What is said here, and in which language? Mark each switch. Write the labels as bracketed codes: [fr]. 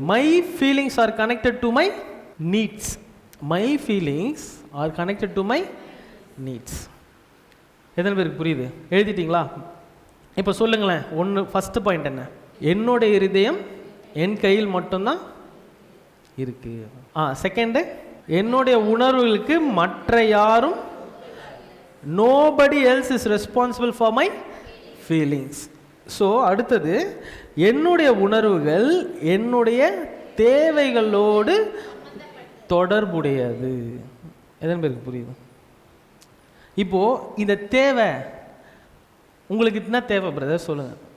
[en] My feelings are connected to my needs. My feelings are connected to my needs. [ta] எத்தனை பேருக்கு புரியுது? எழுதிட்டீங்களா? இப்போ சொல்லுங்களேன், ஃபஸ்ட்டு பாயிண்ட் என்ன? என்னுடைய இருதயம் என் கையில் மட்டும்தான் இருக்கு. செகண்டு, என்னுடைய உணர்வுகளுக்கு மற்ற யாரும், [en] nobody else is responsible for my feelings. [ta] So அடுத்தது, என்னுடைய உணர்வுகள் என்னுடைய தேவைகளோடு தொடர்புடையது. எத்தனை பேருக்கு புரியுது? இப்போது இந்த தேவை உங்களுக்கு என்ன தேவை பிரதர் சொல்லுங்கள்.